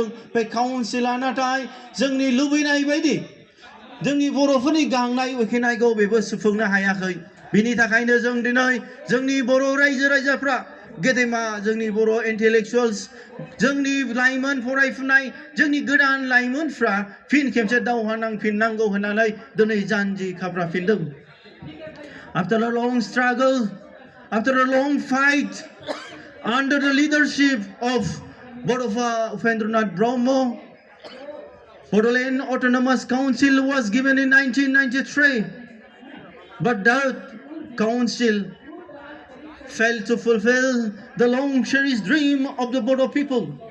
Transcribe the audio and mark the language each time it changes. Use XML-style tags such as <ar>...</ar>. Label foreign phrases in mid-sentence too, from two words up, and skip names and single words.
<brx>बे काउन्सिला नाथाय जोंनि लुबैनाय बायदि जोंनि बर'फोरनि गांनाय उखैनायखौ बेबो सुफुंनो हायाखै. बिनि थाखायनो जों दिनै जोंनि बर' रायजो राजाफ्रा गेदेमा जोंनि बर' intellectuals जोंनि लाइमोन फरायफुनाय जोंनि गोदान लाइमोनफ्रा फिन खेबसे दावहा नांफिननांगौ होननानै दिनै जानजि खाफ्राफिनदों.</brx> <en>After a long struggle, after a long fight, under the leadership of Borofa Uphendranath Brahmo, Bodoland Autonomous Council was given in 1993, but that council failed to fulfill the long-cherished dream of the Bodo people.</en>